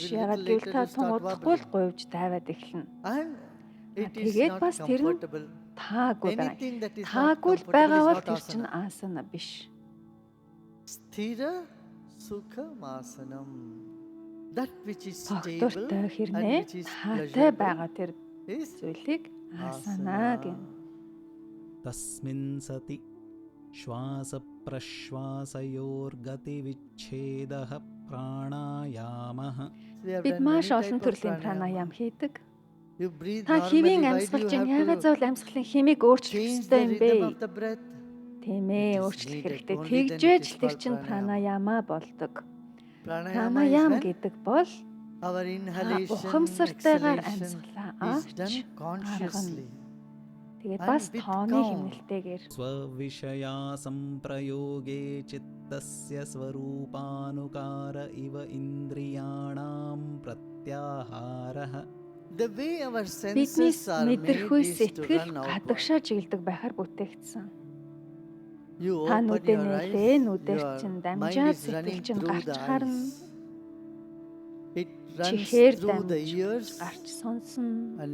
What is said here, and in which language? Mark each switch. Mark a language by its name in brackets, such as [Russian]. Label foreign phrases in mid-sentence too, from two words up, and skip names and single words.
[Mongolian] Ягаад гэвэл та тун удахгүй л гуйж тайваад эхэлнэ. Тэгээд бас тэр нь таагүй байна. Таагүй л байгаа бол тэр чинь асана биш. Тогтвортой хэрнээ таатай байгаа тэр зүйлийг асана гэнэ. [Sanskrit] तस्मिन् सति श्वास प्रश्वासयोः गति विच्छेदः प्राणायामः. [Mongolian] Бид маш олон төрлийн пранаям хийдэг. Та химийн амьсгал чинь яагаад заавал амьсгалын химийг өөрчлөх ёстой юм бэ? Тийм ээ, өөрчлөх хэрэгтэй. Тэгжээж л тэр чинь пранаяма болдог. Пранаям гэдэг бол ухамсартайгаар амьсгалаа авч гаргана. Тэгээд бас тооны хэмнэлтэйгээр [Sanskrit] स्वविषय सम्प्रयोगे चित्तस्य स्वरूपानुकार इव इन्द्रियाणां प्रत्याहारः. [Mongolian] бидний мэдрэхүй сэтгэл гадагшаа чиглдэг байхаар бүтээгдсэн. Та нүдээ нэлээ, нүдээр чинь дамжаад сэтгэл чинь гарч харна. Чихээр дамжиж гарч сонсно.